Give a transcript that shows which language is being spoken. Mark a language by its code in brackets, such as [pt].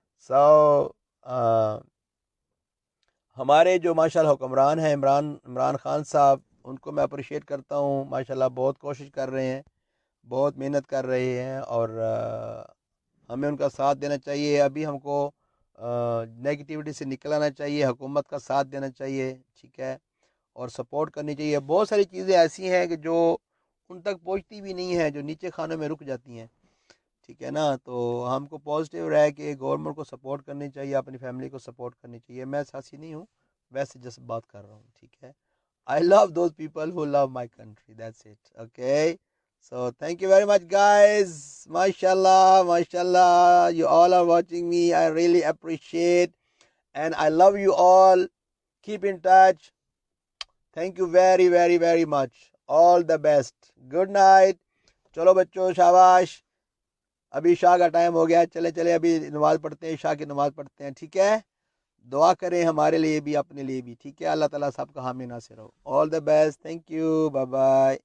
[en] So [ur] ہمارے جو ماشاءاللہ حکمران ہیں عمران خان صاحب، ان کو میں اپریشیٹ کرتا ہوں، ماشاءاللہ بہت کوشش کر رہے ہیں، بہت محنت کر رہے ہیں، اور ہمیں ان کا ساتھ دینا چاہیے۔ ابھی ہم کو نیگیٹیوٹی سے نکلانا چاہیے، حکومت کا ساتھ دینا چاہیے، ٹھیک ہے، اور سپورٹ کرنی چاہیے۔ بہت ساری چیزیں ایسی ہیں کہ جو ان تک پہنچتی بھی نہیں ہیں، جو نیچے خانوں میں رک جاتی ہیں، ٹھیک ہے نا. تو ہم کو پازیٹیو رہے کہ گورنمنٹ کو سپورٹ کرنی چاہیے, اپنی فیملی کو سپورٹ کرنی چاہیے. میں سیاسی نہیں ہوں, ویسے جس بات کر رہا ہوں. ٹھیک ہے, [en] I love those people who love my country. That's it. Okay. So thank you very much, guys. MashaAllah, MashaAllah. You all are watching me. I really appreciate. And I love you all. Keep in touch. Thank you very, very, very much. All the best. Good night. [ur] چلو بچوں شاباش, ابھی عشاء کا time ہو گیا, چلے ابھی نماز پڑھتے ہیں, عشاء کی نماز پڑھتے ہیں. ٹھیک ہے, دعا کریں ہمارے لیے بھی, اپنے لیے بھی. ٹھیک ہے, اللہ تعالیٰ سب کا حامی ناصر ہو. [en] All the best. Thank you. Bye bye.